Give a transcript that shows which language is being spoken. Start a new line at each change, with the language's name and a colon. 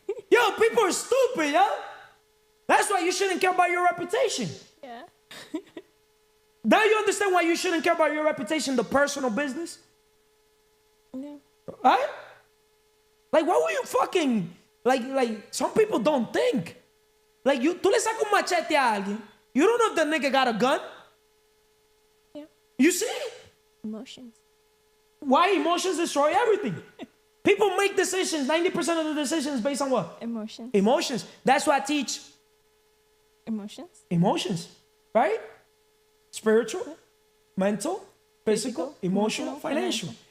English: Yo, people are stupid, yo. That's why you shouldn't care about your reputation. Yeah. Now you understand why you shouldn't care about your reputation, the personal business? Yeah. Right? Like, why were you fucking... Like, some people don't think.
Spanish: Like, tú le sacas un machete a alguien.
English: You don't know if the nigga got a gun. Yeah. You see? Emotions. Why emotions destroy everything? People make decisions, 90% of the decisions based on what? Emotions. Emotions. That's why I teach Emotions. emotions, right? Spiritual, mental, physical, emotional, financial.